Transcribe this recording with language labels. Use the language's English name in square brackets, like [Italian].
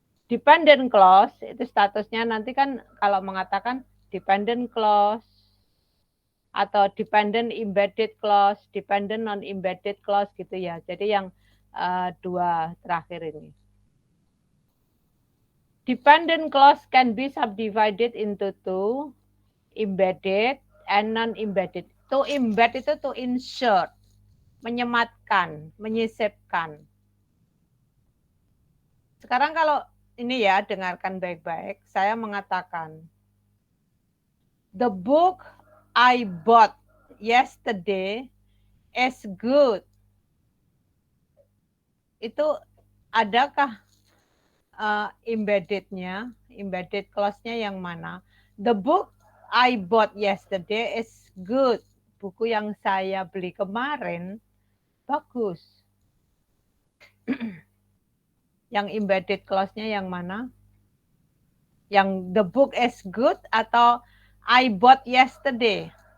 [Indonesian] Dependent clause itu statusnya nanti kan kalau mengatakan dependent clause atau dependent embedded clause, dependent non-embedded clause gitu ya. Jadi yang dua terakhir ini. [English] Dependent clause can be subdivided into two, embedded and non-embedded. [Indonesian] To embed itu to insert, menyematkan, menyisipkan. Sekarang kalau ini ya, dengarkan baik-baik. Saya mengatakan, [English] the book I bought yesterday is good. [Indonesian] Itu adakah embedded-nya, embedded clause-nya yang mana? [English] The book I bought yesterday is good. [Indonesian] Buku yang saya beli kemarin bagus. Yang embedded clause-nya yang mana? Yang [English] the book is good [Indonesian] atau [English] I bought yesterday?